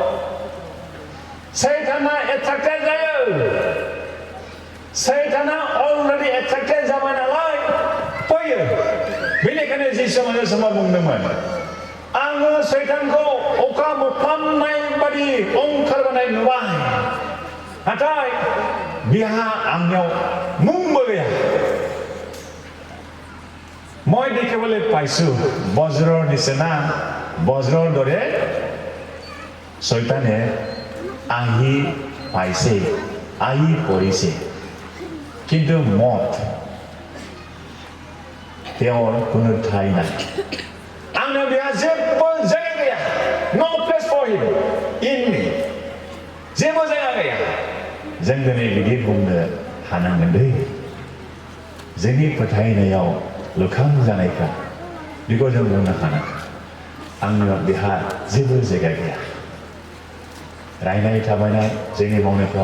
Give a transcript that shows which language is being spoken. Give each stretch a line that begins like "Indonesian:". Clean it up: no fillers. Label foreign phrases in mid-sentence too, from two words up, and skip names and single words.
Bodo: सैताना एट्रेक्टेड जायो सैताना अलरेडि एट्रेक्टेड जाबाय नालाय फैयो बेनिखायनो जिसुआ समाव बुंदोंमोन आङो सैतानखौ अखा मोफ्लामनाय बादि ओंखारबोनाय नुबाय नाथाय बिहा आंनियाव मुंबो गैया
Assamese: মই দেখিবলৈ পাইছো বজ্ৰৰ নিচিনা বজ্ৰৰ দৰে শয়তানে আহি পাইছে আহি পৰিছে কিন্তু মত তেওঁৰ কোনো ঠাই নাই
Bodo: आंनो बेहा जेबो जायगा गैया
English: no place for him in me
Bodo: जेबो जायगा गैया जों दिनै बिदि बुंनो हानांगोन दै जोंनि फोथायनायाव लुखां जानायफ्रा बेखौ जों बुंनो हानांगोन आंनो बेहा जेबो जायगा गैया रायनाय थाबायनाय जोंनि मावनायफ्राव